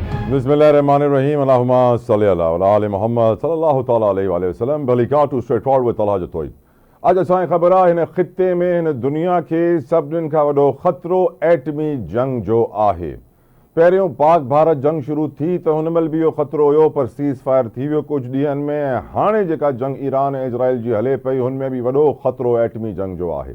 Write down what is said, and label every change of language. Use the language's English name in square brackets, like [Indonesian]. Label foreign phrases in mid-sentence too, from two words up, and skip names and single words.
[Arabic] بسم الله الرحمن الرحيم. اللهم صل على آل محمد صلى الله تعالى عليه وسلم. [English] Barakatuh straightforward with Talha Jatoy. [Sindhi] आज असांखे ख़बर आहे हिन ख़िते में हिन दुनिया खे सभिनीनि खां वॾो ख़तरो एटमी जंग जो आहे। पहिरियों पाक भारत जंग शुरू थी त हुन महिल बि इहो ख़तरो हुयो, पर सीज़ फायर थी वियो कुझु ॾींहंनि में। ऐं हाणे जेका जंग ईरान ऐं इज़राइल जी हले पई हुन में बि वॾो ख़तरो एटमी जंग जो आहे।